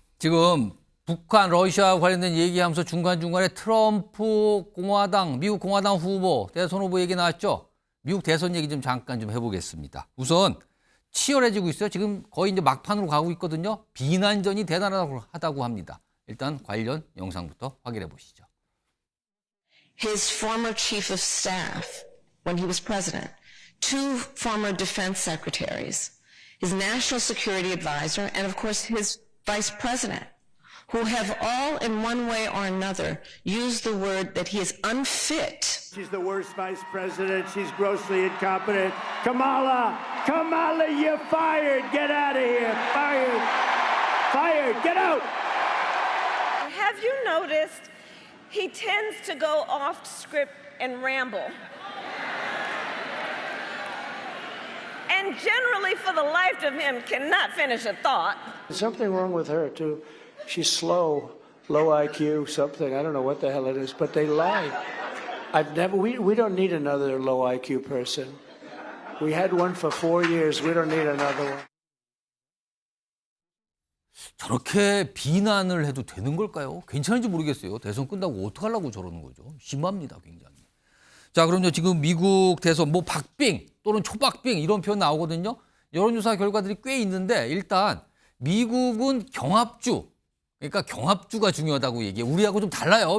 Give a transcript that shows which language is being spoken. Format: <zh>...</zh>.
<ko>지금 북한, 러시아 관련된 얘기하면서 중간중간에 트럼프 공화당, 미국 공화당 후보, 대선 후보 얘기 나왔죠? 미국 대선 얘기 좀 잠깐 좀 해보겠습니다. 우선 치열해지고 있어요. 지금 거의 이제 막판으로 가고 있거든요. 비난전이 대단하다고 합니다. 일단 관련 영상부터 확인해 보시죠.</ko> <en>His former chief of staff when he was president, 2 former defense secretaries, his national security advisor, and of course his vice president, who have all in one way or another used the word that he is unfit. She's the worst vice president. She's grossly incompetent. Kamala, you're fired. Get out of here. Fired. Get out. Have you noticed he tends to go off script and ramble? And generally, for the life of him, cannot finish a thought. There's something wrong with her, too. She's slow, low IQ, something. I don't know what the hell it is, but they lie. We don't need another low IQ person. We had one for 4 years. We don't need another one.</en> <ko>저렇게 비난을 해도 되는 걸까요? 괜찮은지 모르겠어요. 대선 끝나고 어떡하려고 저러는 거죠. 심합니다, 굉장히. 자, 그럼요. 지금 미국 대선 뭐 박빙 또는 초박빙 이런 표현 나오거든요. 여론조사 결과들이 꽤 있는데 일단 미국은 경합주, 그러니까 경합주가 중요하다고 얘기해요. 우리하고 좀 달라요.</ko>